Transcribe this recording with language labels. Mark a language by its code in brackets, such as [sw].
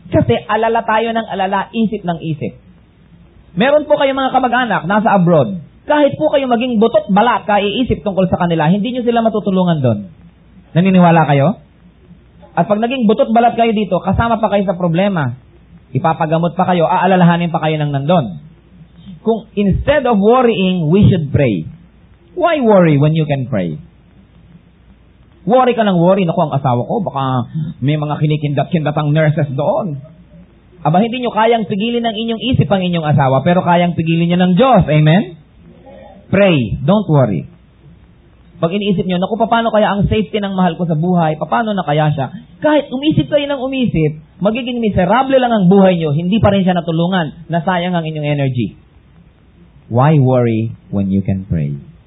[tl] Kasi alala tayo ng alala, isip ng isip. Meron po kayong mga kamag-anak nasa abroad. Kahit po kayo maging butot balat, kaiisip tungkol sa kanila, hindi nyo sila matutulungan doon. Naniniwala kayo? At pag naging butot balat kayo dito, kasama pa kayo sa problema. Ipapagamot pa kayo, aalalahanin pa kayo ng nandun. [en] Kung instead of worrying, we should pray. Why worry when you can pray? [tl] Worry ka ng worry, naku, ang asawa ko, baka may mga kinikindat-kindatang nurses doon. Aba, hindi nyo kayang pigilin ng inyong isip ang inyong asawa, pero kayang pigilin nyo ng Diyos. Amen? [en] Pray. Don't worry. [tl] Pag iniisip nyo, naku, paano kaya ang safety ng mahal ko sa buhay? Paano na kaya siya? Kahit umisip kayo ng umisip, magiging miserable lang ang buhay nyo, hindi pa rin siya natulungan, nasayang ang inyong energy. [en] Why worry when you can pray?